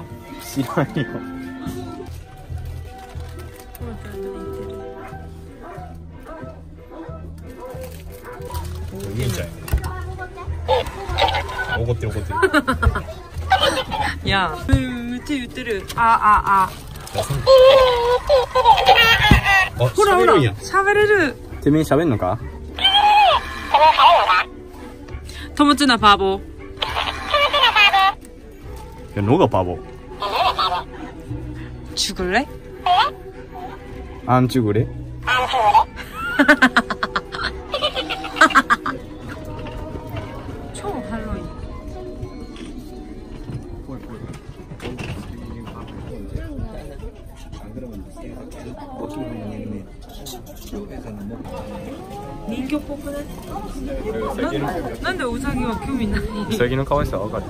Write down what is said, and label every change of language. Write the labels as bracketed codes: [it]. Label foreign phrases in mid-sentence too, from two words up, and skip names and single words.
[ja] 知らんよ。ゆいちゃんや。怒ってる怒ってる。いや、めっちゃ言ってる。あ。ほらほら、喋れる。てめえ喋んのか？ [ko] 토마토나 바보. 야, 너가 바보. 죽을래? 안 죽을래? 초할로윈. [ja] 人形っぽくない？なんでウサギは興味ない？ウサギの可愛さわかる。